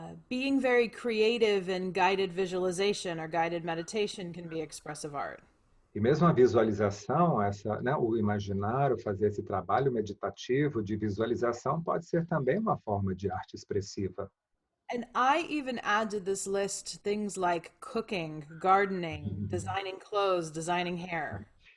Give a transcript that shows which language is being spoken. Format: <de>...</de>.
<en>Being very creative in guided visualization or guided meditation can be expressive art.</en> <pt>E mesmo a visualização, o imaginar, o fazer esse trabalho meditativo de visualização pode ser também uma forma de arte expressiva.</pt> <en>And I even add to this list things like cooking, gardening, designing clothes, designing hair.</en>